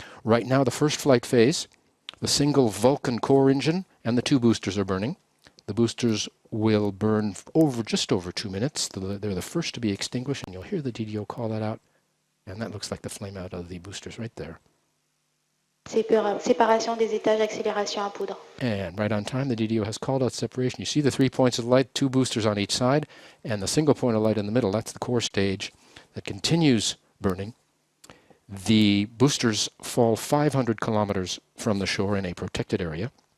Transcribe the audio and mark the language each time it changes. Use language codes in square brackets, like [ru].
[en] Right now, the first flight phase, the single Vulcan core engine and the 2 boosters are burning. The boosters will burn just over 2 minutes. They're the first to be extinguished, and you'll hear the DDO call that out. And that looks like the flame out of the boosters right there. [fr] Séparation des étages, accélération à poudre. [en] And right on time, the DDO has called out separation. You see the 3 points of light, 2 boosters on each side, and the single point of light in the middle. That's the core stage that continues burning. The boosters fall 500 kilometers from the shore in a protected area.